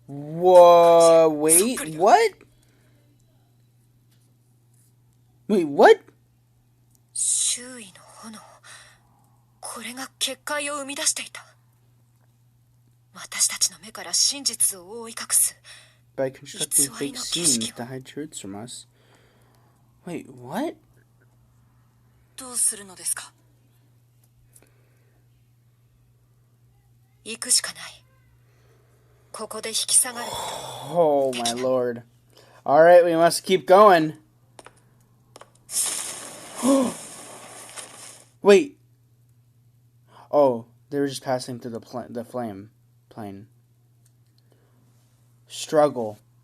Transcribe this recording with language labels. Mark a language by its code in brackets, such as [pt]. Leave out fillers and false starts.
[en] Wait, what? Wait, what? [ja] 周囲の炎これが結界を生み出していた私たちの目から真実を覆い隠す [en] By constructing fake scenes to hide truths from us. Wait, what? [ja] どうするのですか行くしかないここで引き下がる [en] Oh my lord. Alright, we must keep going. Wait. Oh, they were just passing through the flame plane. Struggle.